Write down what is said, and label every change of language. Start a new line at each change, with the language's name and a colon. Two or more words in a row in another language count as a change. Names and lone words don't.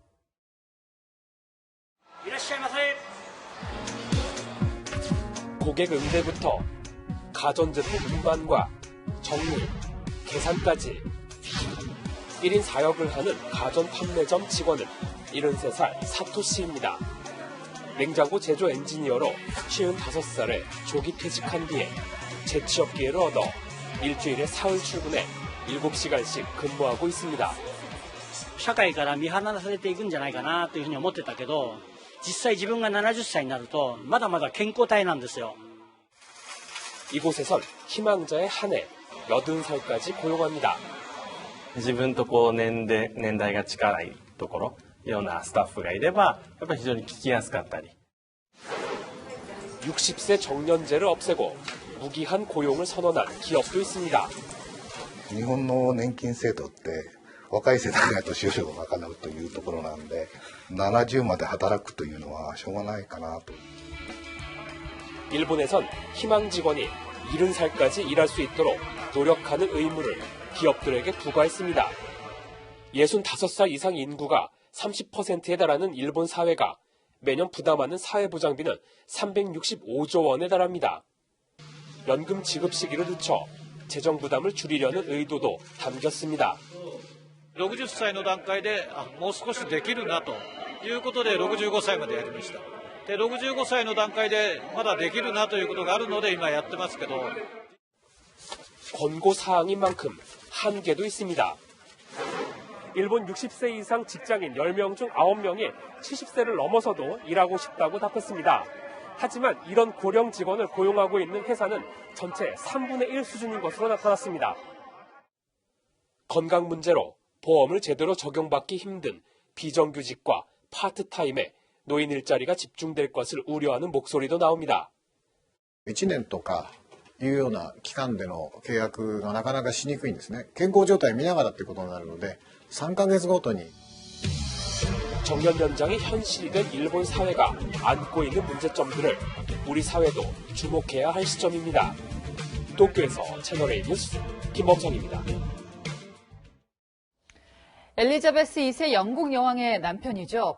Korean: 고객 응대부터 가전제품 운반과 정리, 계산까지 1인 4역을 하는 가전 판매점 직원은 73살 사토시입니다. 냉장고 제조 엔지니어로 55살에 조기 퇴직한 뒤에 재취업 기회를 얻어 일주일에 사흘 출근해 7시간씩 근무하고 있습니다.
Japanese: 社会から見放されていくんじゃないかなというふうに思ってたけど、実際自分が70歳になるとまだまだ健康体なんですよ。
Korean: 이곳에선 희망자의 한 해 80살까지 고용합니다.
Japanese: 自分と年代が近いところ、いろんなスタッフがいれば、やっぱり非常に聞きやすかったり。
Korean: 60세 정년제를 없애고 무기한 고용을 선언한 기업도 있습니다.
Japanese: 日本の年金制度って若い世代が年寄りを賄うというところなんで、70まで働くというのはしょうがないかなと。
Korean: 일본에선 희망 직원이 70살까지 일할 수 있도록 노력하는 의무를 기업들에게 부과했습니다. 65살 이상 인구가 30%에 달하는 일본 사회가 매년 부담하는 사회보장비는 365조 원에 달합니다. 연금 지급 시기를 늦춰 재정 부담을 줄이려는 의도도 담겼습니다.
Japanese: 60 歳の段階でもう少しできるなということで65歳までやりました。で、65歳の段階でまだできるなということがあるので今やってますけど
Korean: 권고사항인 만큼 한계도 있습니다. 일본 60세 이상 직장인 10명 중 9명이 70세를 넘어서도 일하고 싶다고 답했습니다. 하지만 이런 고령 직원을 고용하고 있는 회사는 전체 3분의 1 수준인 것으로 나타났습니다. 건강 문제로 보험을 제대로 적용받기 힘든 비정규직과 파트타임에 노인 일자리가 집중될 것을 우려하는 목소리도 나옵니다.
Japanese: 1 年とかいうような期間での契約がなかなかしにくいんですね。健康状態見ながらってことになるので3ヶ月ごとに
Korean: 정년 연장이 현실이 된 일본 사회가 안고 있는 문제점들을 우리 사회도 주목해야 할 시점입니다. 도쿄에서 채널A 뉴스 김범성입니다. 엘리자베스 2세 영국 여왕의 남편이죠.